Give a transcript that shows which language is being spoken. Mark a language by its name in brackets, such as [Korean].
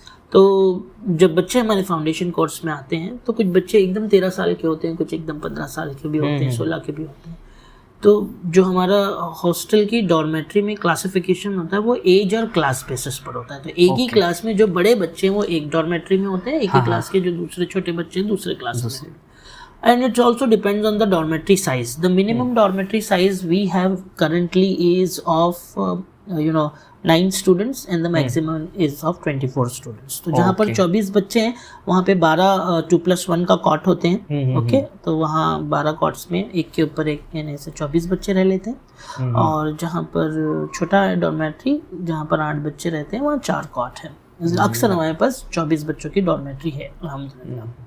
[Urdu] تو جب بچے ہمارے فاؤنڈیشن کورس میں آتے ہیں تو کچھ بچے ایک دم 13 سال کے ہوتے ہیں, کچھ ایک دم 15 سال کے بھی ہوتے ہیں, 16 کے بھی ہوتے ہیں. تو جو ہمارا ہاسٹل کی ڈارمیٹری میں کلاسیفیکیشن ہوتا ہے وہ ایج اور کلاس بیسس پر ہوتا ہے. تو ایک ہی کلاس میں جو بڑے بچے ہیں وہ ایک ڈارمیٹری میں ہوتے ہیں, ایک ہی کلاس کے جو دوسرے چھوٹے بچے ہیں دوسرے کلاس میں. [English] And it also depends on the dormitory size. The minimum dormitory size we have currently is of 9 students and the maximum is of 24 students. [Urdu] تو جہاں پر 24 بچے ہیں وہاں پہ 12 2+1 کا کاٹ ہوتے ہیں. اوکے, تو وہاں 12 کاٹس میں ایک کے اوپر ایک, یعنی سے 24 بچے رہ لیتے ہیں. اور جہاں پر چھوٹا ہے ڈارمیٹری جہاں پر 8 بچے رہتے ہیں وہاں 4 کاٹ ہیں. اکثر ہمارے پاس 24 بچوں کی ڈارمیٹری ہے الحمدللہ.